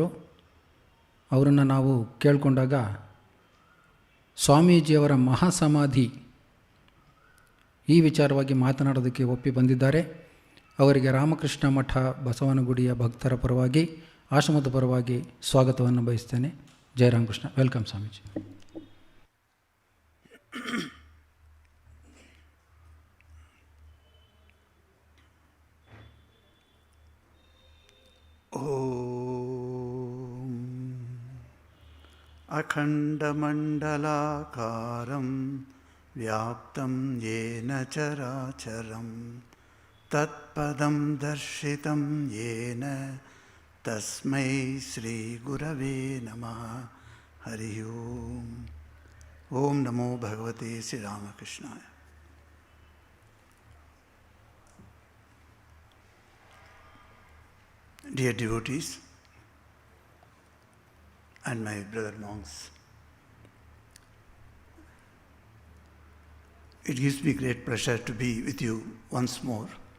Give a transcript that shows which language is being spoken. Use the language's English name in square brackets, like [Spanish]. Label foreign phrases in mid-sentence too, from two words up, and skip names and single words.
[Kannada] ಅವರನ್ನು ನಾವು ಕೇಳಿಕೊಂಡಾಗ ಸ್ವಾಮೀಜಿಯವರ ಮಹಾಸಮಾಧಿ ಈ ವಿಚಾರವಾಗಿ ಮಾತನಾಡೋದಕ್ಕೆ ಒಪ್ಪಿ ಬಂದಿದ್ದಾರೆ. ಅವರಿಗೆ ರಾಮಕೃಷ್ಣ ಮಠ ಬಸವನಗುಡಿಯ ಭಕ್ತರ ಪರವಾಗಿ, ಆಶ್ರಮದ ಪರವಾಗಿ ಸ್ವಾಗತವನ್ನು ಬಯಸ್ತೇನೆ. ಜಯ ರಾಮಕೃಷ್ಣ. ವೆಲ್ಕಮ್ ಸ್ವಾಮೀಜಿ. [Sanskrit] ಓಂ ಅಖಂಡಮಂಡಲಾಕಾರಂ ವ್ಯಾಪ್ತಂ ಯೇನ ಚರಾಚರಂ ತತ್ಪದಂ ದರ್ಶಿತಂ ಯೇನ ತಸ್ಮೈ ಶ್ರೀ ಗುರವೇ ನಮಃ. ಹರಿ ಓಂ. ಓಂ ನಮೋ ಭಗವತೆ ಶ್ರೀರಾಮಕೃಷ್ಣಾಯ. [English] Dear devotees and my brother monks, it gives me great pleasure to be with you once more.